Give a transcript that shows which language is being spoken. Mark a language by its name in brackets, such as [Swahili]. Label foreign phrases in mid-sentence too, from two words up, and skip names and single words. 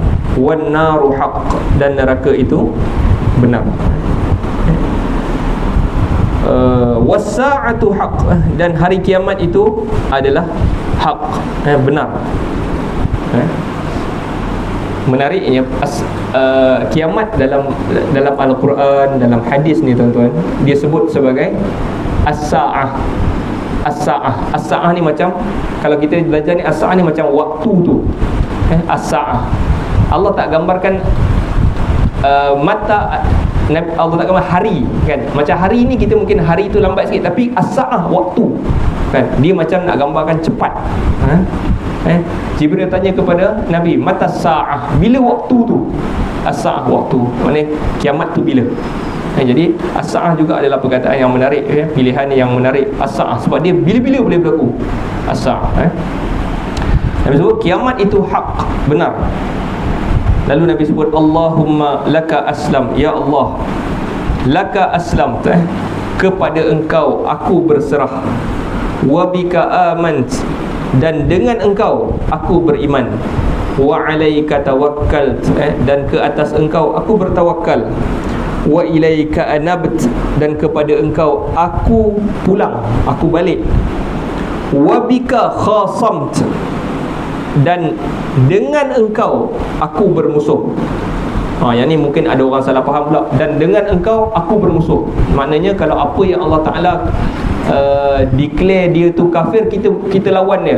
[Arabic] والنار حق, [Malay] dan neraka itu benar. [Arabic] والساعة حق, [Malay] dan hari kiamat itu adalah haq, benar. Menariknya kiamat dalam Al-Quran, dalam hadis ni tuan-tuan, dia sebut sebagai as-sa'ah. As-sa'ah. As-sa'ah ni macam, kalau kita belajar ni, as-sa'ah ni macam waktu tu. As-sa'ah. Allah tak gambarkan mata, Allah tak gambar hari kan. Macam hari ni kita mungkin hari tu lambat sikit, tapi as-sa'ah, waktu kan, dia macam nak gambarkan cepat. Jibril tanya kepada Nabi, [Arabic] متى ساعة, [Malay] bila waktu tu? As-sa'ah, waktu, maknanya kiamat tu bila. Jadi as-sa'ah juga adalah perkataan yang menarik, pilihan yang menarik, as-sa'ah, sebab dia bila-bila boleh berlaku. As-sa'ah, Nabi sebut kiamat itu hak, benar. Lalu Nabi sebut [Arabic] اللهم لك أسلم, [Malay] ya Allah, [Arabic] لك أسلم, [Malay] kepada engkau aku berserah, [Arabic] وبك آمنت, [Malay] dan dengan engkau aku beriman, [Arabic] وعليك توكلت, [Malay] dan ke atas engkau aku bertawakal, [Arabic] وإليك أنبت, [Malay] dan kepada engkau aku pulang, aku balik, [Arabic] وبك خاصمت, [Malay] dan dengan engkau aku bermusuh. Yang ni mungkin ada orang salah faham pula. Dan dengan engkau aku bermusuh, maknanya kalau apa yang Allah Ta'ala declare dia tu kafir, kita lawan dia.